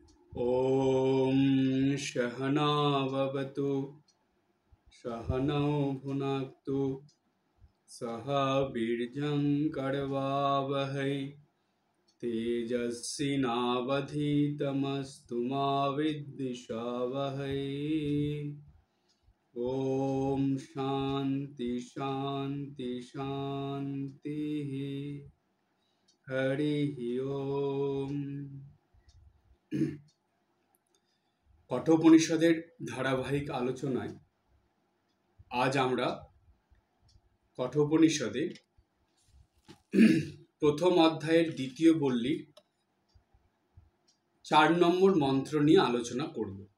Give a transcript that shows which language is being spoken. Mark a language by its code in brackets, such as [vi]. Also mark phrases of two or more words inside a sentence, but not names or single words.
[sa] ॐ सहनाववतु सहनौ भुनक्तु सह वीर्यं करवावहै तेजस्विनावधीतमस्तु मा विद्विषावहै। ॐ शान्ति शान्ति शान्तिः। हरिः ओम। [bn] কঠোপনিষদের ধারাবাহিক আলোচনায় আজ আমরা কঠোপনিষদের প্রথম অধ্যায়ের দ্বিতীয় বল্লীর 4 নম্বর মন্ত্র নিয়ে আলোচনা করব।